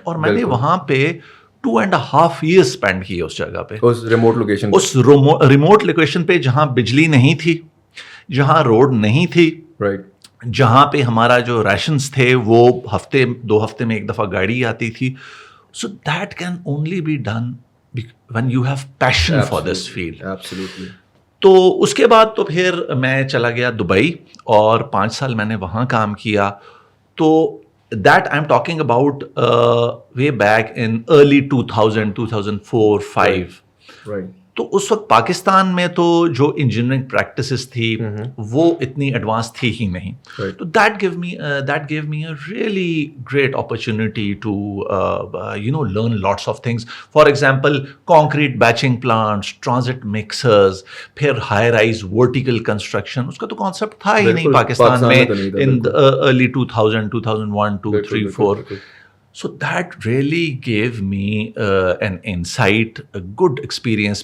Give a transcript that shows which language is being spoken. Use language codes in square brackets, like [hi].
[ur] اور میں نے وہاں پہ 2.5 years اسپینڈ کیے اس جگہ پہ, اس ریموٹ لوکیشن پہ جہاں بجلی نہیں تھی, جہاں روڈ نہیں تھی, جہاں پہ ہمارا جو ریشنز تھے وہ 2 ہفتے میں ایک دفعہ گاڑی آتی تھی. [en] So that can only be done when you have passion for this field. Absolutely. [ur] تو اس کے بعد تو پھر میں چلا گیا دبئی اور 5 سال میں نے وہاں کام کیا. [en] تو that I am talking about way back in early 2004-5. [ur] تو اس وقت پاکستان میں تو جو انجینئرنگ پریکٹسز تھی وہ اتنی ایڈوانس تھی ہی نہیں. [en] تو that gave me a really great opportunity to learn lots of things. For example concrete batching plants, transit mixers, پھر high rise vertical construction. [ur] اس کا تو کانسیپٹ تھا ہی نہیں پاکستان میں [en] in early [ur] 2000, 2001, 2, 3, 4. [en] So that really gave me an insight, a good experience.